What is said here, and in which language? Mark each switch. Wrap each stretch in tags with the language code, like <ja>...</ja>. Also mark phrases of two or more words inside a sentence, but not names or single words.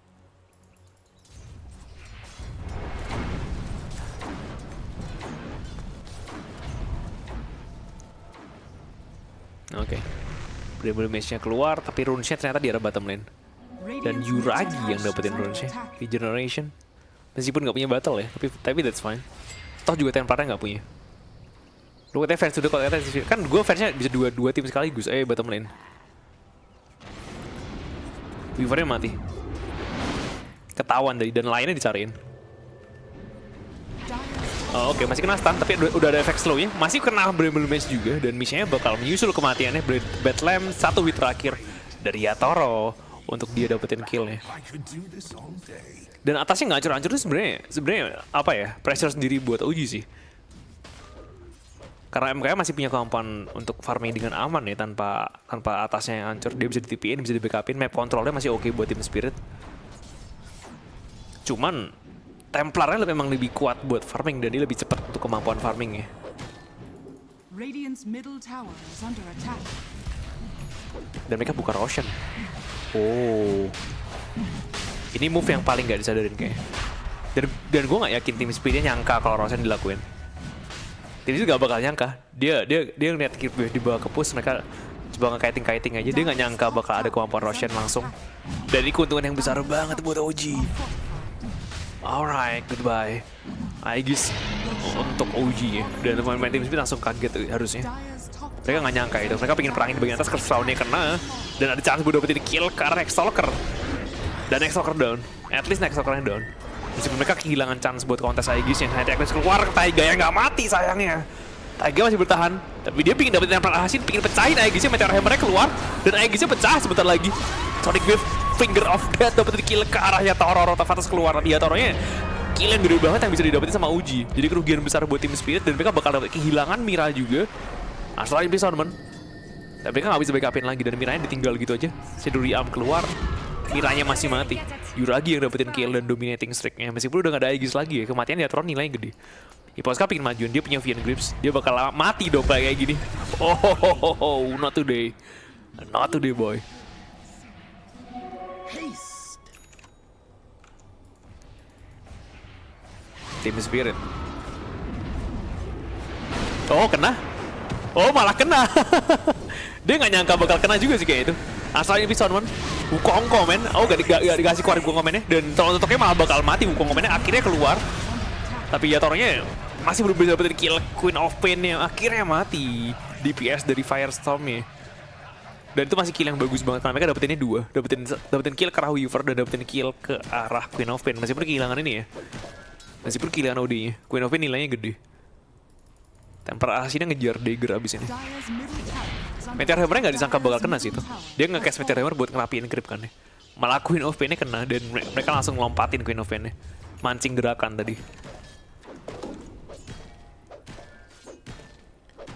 <id>Oke. Brimble Mage-nya keluar, tapi runes-nya ternyata di arah</id> <en>bottom lane.</en> <id>Dan Yuragi yang dapetin runes-nya. Regeneration. Meskipun nggak punya battle ya, tapi</id> <en>that's fine.</en> <id>Toh juga Templarnya nggak punya. Lu katanya fans udah kalau katanya, kan gue fansnya bisa dua tim sekaligus.</id> <en>Bottom lane.</en> <id>Weaver-nya mati. Ketahuan dari dan lainnya dicariin. Oh, oke, masih kena stun, tapi udah ada efek slow-nya. Masih kena Bramble Mage juga, dan misinya bakal menyusul kematiannya. Batlam 1 hit terakhir dari Yatoro untuk dia dapetin kill-nya.</id> <en>I could do this all day.</en> <id>Dan atasnya nggak hancur-hancur itu sebenarnya apa ya? Pressure sendiri buat OG sih. Karena MKM masih punya kemampuan untuk farming dengan aman ya, tanpa atasnya yang hancur. Dia bisa di-TP-in, bisa di-backupin,</id> <en>map controlnya</en> <id>masih oke buat tim Spirit. Cuman Templarnya memang lebih kuat buat farming dan dia lebih cepat untuk kemampuan farmingnya.</id> <en>Radiant's middle tower is under attack.</en> <id>Dan mereka buka Roshan. Oh, ini move yang paling gak disadarin kayaknya. Dan gue gak yakin tim Spiritnya nyangka kalau Roshan dilakuin. Tim itu gak bakal nyangka. Dia ngeliat di bawah ke push, mereka coba nge-kiting aja. Dia gak nyangka bakal ada kemampuan Roshan langsung. Dan ini keuntungan yang besar banget buat OG.</id> <en>Alright, goodbye.</en> <id>Aegis untuk OG ya. Dan pemain tim Spirit langsung kaget harusnya.</id> <en>Dire's top</en> <id>Mereka nggak nyangka itu. Mereka pengen perangin di bagian atas, crown-nya kena. Dan ada chance buat dapetin kill ke arah X-Stalker. Dan X-Stalker down.</id> <en>At least X-Stalker-nya down.</en> <id>Meskipun mereka kehilangan chance buat kontes Aegis yang hanya Aegis keluar, Taiga yang nggak mati sayangnya. Taiga masih bertahan. Tapi dia pengen dapetin Templar Assassin, pengen pecahin Aegisnya, Meteor Hammer-nya keluar. Dan Aegisnya pecah sebentar lagi. Sonic Wave, Finger of Death dapetin kill ke arah Yatoro. Rotafatas keluar. Tapi Yatoro-nya kill yang gede banget yang bisa didapetin sama OG. Jadi kerugian besar buat tim Spirit dan mereka bakal dapet kehilangan Mira juga. Asal Imprisonment. Tapi mereka nggak bisa backupin lagi dan Miranya ditinggal gitu aja. Shadowry Arm keluar, Miranya masih mati. Yuragi yang dapetin kill dan</id> <en>dominating streak-nya.</en> <id>Meskipun udah gak ada Aegis lagi ya, kematian Yatoro nilainya gede. Iposka pengen majuin, dia punya Vian Grips. Dia bakal mati dong kayak gini.</id> <en>Oh, not today. Not today, boy.</en> <id>Tim Spirit. Oh, kena. Oh, malah kena. Dia nggak nyangka bakal kena juga sih kayak itu. Asal Imprisonment. Wukong komen. Oh, gak dikasih keluar Wukong komennya. Dan Toknya malah bakal mati. Wukong komennya akhirnya keluar. Tapi Yatoro-nya masih belum bisa dapetin kill Queen of Pain-nya. Akhirnya mati. DPS dari Firestorm-nya. Dan itu masih kill yang bagus banget. Karena mereka dapetinnya 2. Dapetin kill ke arah Weaver dan dapetin kill ke arah Queen of Pain. Meskipun kehilangan ini ya. Meskipun kehilangan OD-nya. Queen of Pain nilainya gede. Templar Assassin ngejar Dagger abis ini.</id> <en>Dire's middle tower is under</en> <id>Meteor Hammer-nya nggak disangka bakal</id> <en>Dire's</en> <id>kena sih itu.</id> <en>middle tower</en> <id>Dia nge-cast Meteor Hammer buat ngerapiin grip kan ya. Malah Queen of Pain-nya kena dan mereka langsung lompatin Queen of Pain-nya. Mancing gerakan tadi.</id>